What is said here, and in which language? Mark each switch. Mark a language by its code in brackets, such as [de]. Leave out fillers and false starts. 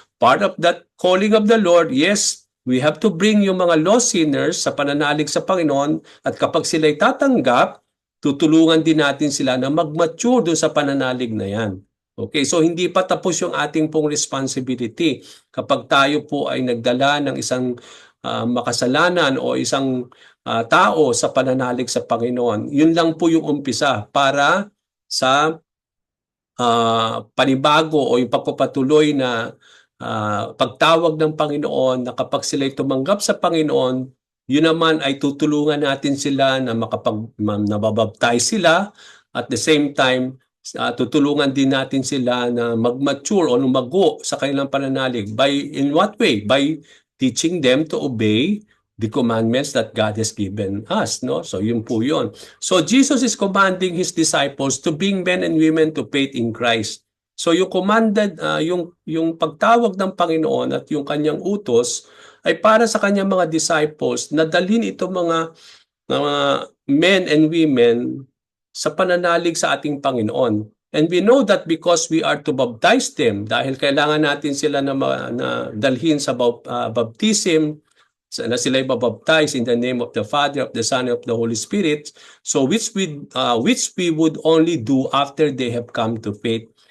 [en] Part of that calling of the Lord, yes, we have to bring [tl] yung mga lost sinners sa pananalig sa Panginoon, at kapag sila'y tatanggap, tutulungan din natin sila na mag-mature doon sa pananalig na yan. Okay, so hindi pa tapos yung ating pong responsibility. Kapag tayo po ay nagdala ng isang makasalanan o isang tao sa pananalig sa Panginoon, yun lang po yung umpisa para sa panibago o yung pagpapatuloy na pagtawag ng Panginoon, na kapag sila'y tumanggap sa Panginoon, yun naman ay tutulungan natin sila na nababaptize sila, [en] at the same time [tl] tutulungan din natin sila na mag-mature o lumago sa kanilang pananalig. [en] In what way? By teaching them to obey the commandments that God has given us, no? [tl] So yun po yun. [en] So Jesus is commanding His disciples to bring men and women to faith in Christ. [tl] So yung commanded, yung pagtawag ng Panginoon at yung kanyang utos ay para sa kanyang mga disciples na dalhin ito mga [en] men and women [tl] sa pananalig sa ating Panginoon. [en] And we know that because we are to baptize them, [tl] dahil kailangan natin sila na dalhin sa baptism, na sila'y babaptize [en] in the name of the Father, of the Son, of the Holy Spirit, so which we would only do after they have come to faith.